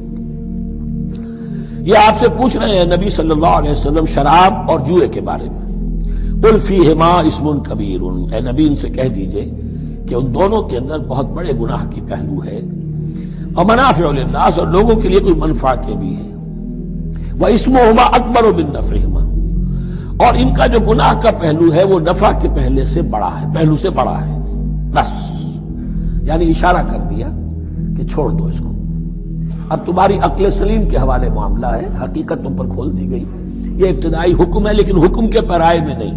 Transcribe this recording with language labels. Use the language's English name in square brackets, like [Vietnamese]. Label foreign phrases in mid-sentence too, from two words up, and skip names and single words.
[Urdu] یہ آپ سے پوچھ رہے ہیں نبی [Arabic] صلی اللہ علیہ وسلم [Urdu] شراب اور جوئے کے بارے میں. [Arabic] قل فیہما اسم کبیر, [Urdu] اے نبی ان سے کہہ دیجئے کہ ان دونوں کے اندر بہت بڑے گناہ کی پہلو ہے. [Arabic] ومنافع للناس, [Urdu] اور لوگوں کے لیے کوئی منفعتیں بھی ہیں. [Arabic] وَإِسْمُهُمَا أَكْبَرُ مِن نَفْعِهِمَا, [Urdu] اور ان کا جو گناہ کا پہلو ہے وہ نفع کے پہلو سے بڑا ہے. بس یعنی اشارہ کر دیا کہ چھوڑ دو اس کو. اب تمہاری عقل سلیم کے حوالے معاملہ ہے, حقیقت تم پر کھول دی گئی. یہ ابتدائی حکم ہے لیکن حکم کے پیرائے میں نہیں.